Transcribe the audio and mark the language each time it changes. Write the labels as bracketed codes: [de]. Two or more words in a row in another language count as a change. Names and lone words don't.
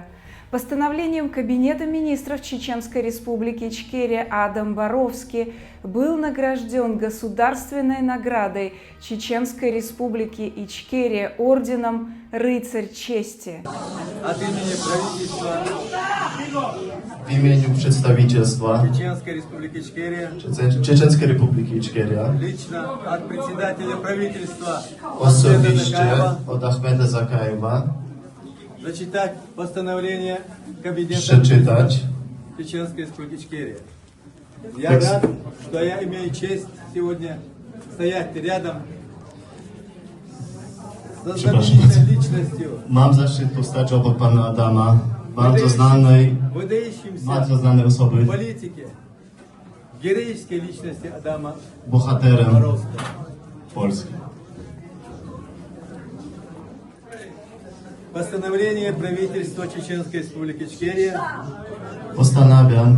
[ru] Постановлением Кабинета министров Чеченской Республики Ичкерия Адам Боровский был награжден государственной наградой Чеченской Республики Ичкерия орденом «Рыцарь чести». От имени правительства [pl] w imieniu przedstawicielstwa [ru] Чеченской Республики Ичкерия, [pl] Czeczeńskiej Republiki Iczkeria, [ru] лично от председателя правительства Ахмеда [pl] osobiście [ru] Закаева, [pl] od Ahmeda Zakajewa, [ru] зачитать постановление Кабинета [pl] przeczytać [ru] Чеченской Республики Ичкерия. Я рад, что я имею честь сегодня стоять рядом со знаменитой личностью, [pl] Mam zaszczyt postać obok pana Adama, bardzo znanej [ru] выдающимся [pl] osoby, [ru] в политике, героической личности Адама [pl] bohaterem [ru] Боровского. [pl] Polski. [ru] Постановление правительства Чеченской Республики Ичкерия [pl] Postanawiam